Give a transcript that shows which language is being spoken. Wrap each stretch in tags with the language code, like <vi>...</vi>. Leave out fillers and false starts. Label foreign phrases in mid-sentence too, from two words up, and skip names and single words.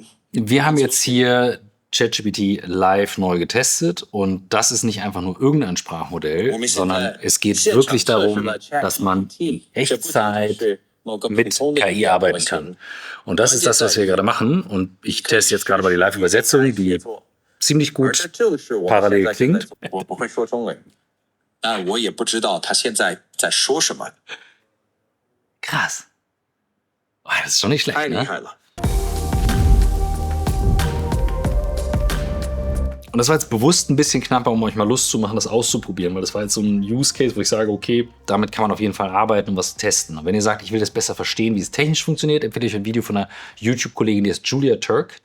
<de>Wir haben jetzt hier ChatGPT live neu getestet und das ist nicht einfach nur irgendein Sprachmodell, sondern es geht wirklich darum, dass man in Echtzeit mit KI arbeiten kann. Und das ist das, was wir gerade machen. Und ich teste jetzt gerade mal die Live-Übersetzung, die ziemlich gut parallel klingt.</de> <zh>我不会说中文，但我也不知道他现在在说什么。</zh> <de>Krass. Oh, das ist schon nicht schlecht,</de> <zh>太厉</zh> <de>ne?</de> <zh>害了！</zh> <de>Und das war jetzt bewusst ein bisschen knapper, um euch mal Lust zu machen, das auszuprobieren, weil das war jetzt so ein</de> <en>Use Case,</en> <de>wo ich sage, okay, damit kann man auf jeden Fall arbeiten und was testen. Und wenn ihr sagt, ich will das besser verstehen, wie es technisch funktioniert, empfehle ich euch ein Video von einer YouTube-Kollegin, die heißt Julia Turk.</de>